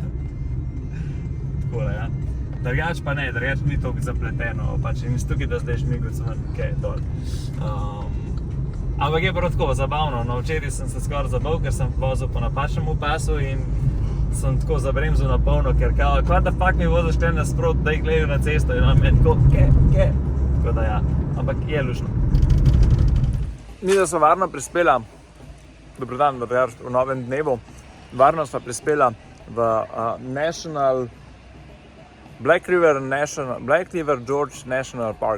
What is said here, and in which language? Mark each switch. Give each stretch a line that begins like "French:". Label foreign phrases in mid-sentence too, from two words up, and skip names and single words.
Slovenian: Takole, ja. Drugač pa ne, drugač ni toliko zapleteno, pač in tukaj da zdaj šmigoc ven, kaj dol. Ampak je prav tako zabavno, no včeraj sem se skoraj zabavil, ker sem vozil po napačnemu pasu in sem tako zabremzil na polno, ker kao,
English: what the fuck
Slovenian: mi voziš tle nasprot, da jih gledajo na cesto in on meni tako, ke. Tako da ja, ampak je lušno. Mi da smo varno prispela, dobrodan, v novem dnevu, varno smo prispela v Black River Gorge National Park.